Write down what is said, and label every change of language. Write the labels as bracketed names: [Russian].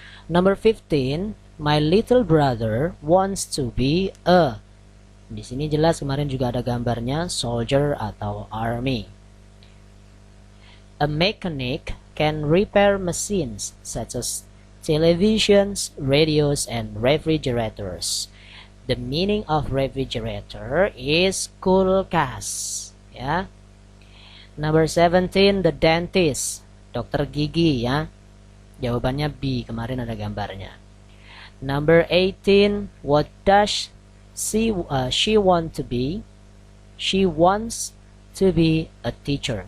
[English] Number 15, my little brother wants to be a. [Indonesian] Di sini jelas kemarin juga ada gambarnya, soldier atau army. [English] A mechanic can repair machines such as televisions, radios, and refrigerators. The meaning of refrigerator is kulkas. Ya. Number 17, the dentist, [Indonesian] dokter gigi ya. Jawabannya B, kemarin ada gambarnya. [English] Number 18, what does she want to be? She wants to be a teacher.